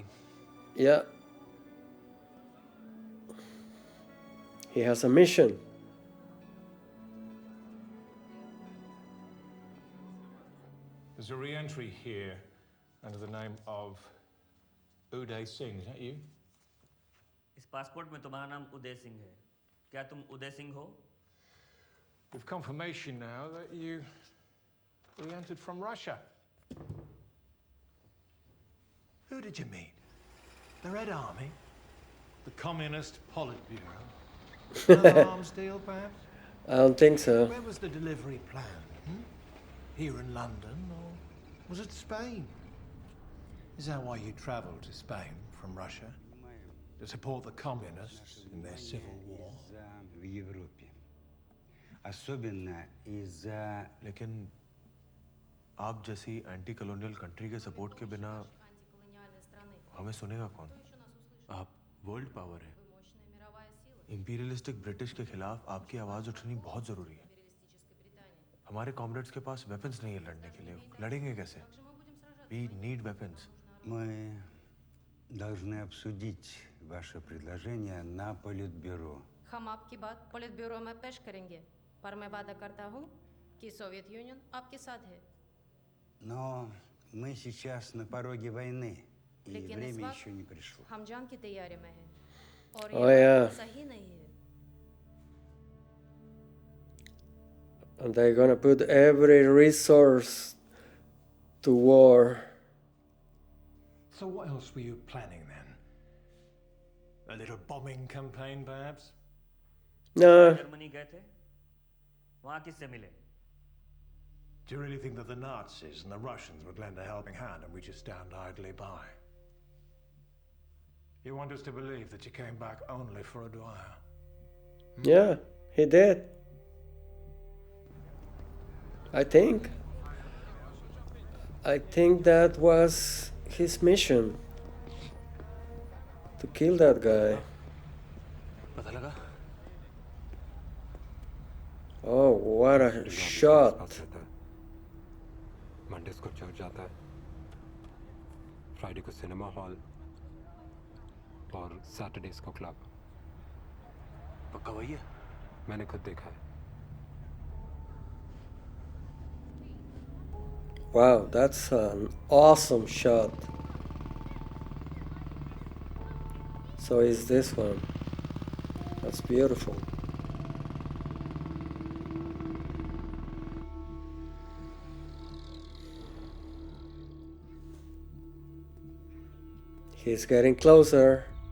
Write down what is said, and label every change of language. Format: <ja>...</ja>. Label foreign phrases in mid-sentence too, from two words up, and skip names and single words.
<en>Yeah. He has a mission. There's a re-entry here under the name of UDHAM Singh. Is that you?</en> <hi>इस पासपोर्ट में तुम्हारा नाम उदय सिंह है। क्या तुम उदय सिंह हो?</hi> <en>We've confirmation now that you re-entered from Russia. Who did you meet? The Red Army? The Communist Politburo? Another arms deal, perhaps? I don't think so. Where was the delivery planned? Here in London, or was it Spain? Is that why you travelled to Spain from Russia? To support the communists in their civil war?</en> <ru>Европе. Особенно из-за...</ru> <hi>लेकिन आप जैसी</hi> <en>anti colonial country</en> <hi>के सपोर्ट के बिना हमें सुनेगा कौन? आप</hi> <en>world power</en> <hi>है।</hi> <en>imperialistic British</en> <hi>के खिलाफ आपकी आवाज उठनी बहुत जरूरी है। हमारे कॉमरेड्स के पास वेपन्स नहीं है लड़ने के लिए। लड़ेंगे कैसे?</hi> <en>We need weapons.</en> <ru>Мы должны обсудить ваше предложение на Политбюро.</ru> <hi>हम आपकी बात पॉलिटब्यूरो में पेश करेंगे, पर मैं वादा करता हूँ कि सोवियत यूनियन आपके साथ है।</hi> <ru>Но мы сейчас на пороге войны, и</ru> <hi>लेकिन इस</hi> <ru>время</ru> <hi>वक्त</hi> <ru>еще не пришло.</ru> <hi>हम जंग की तैयारी में हैं, और</hi> <en>Oh,</en> <hi>ये</hi> <en>yeah.</en> <hi>बात सही नहीं है।</hi> <en>And they're gonna put every resource to war. So what else were you planning then? A little bombing campaign, perhaps? No.</en> <hi>जर्मनी गए थे, वहाँ किससे मिले?</hi> <en>Do you really think that the Nazis and the Russians would lend a helping hand and we just stand idly by? You want us to believe that you came back only for a Dwyer? Yeah, he did. I think that was his mission, to kill that guy.</en> <hi>पता लगा?</hi> <en>Oh, what a shot.</en> <hi>मंडेस को चर्च जाता है, फ्राइडे को</hi> <en>cinema hall</en> <hi>और सैटरडेज को क्लब। पक्का वही है? मैंने खुद देखा है।</hi> <en>Wow, that's an awesome shot. So is this one. That's beautiful. He's getting closer.</en>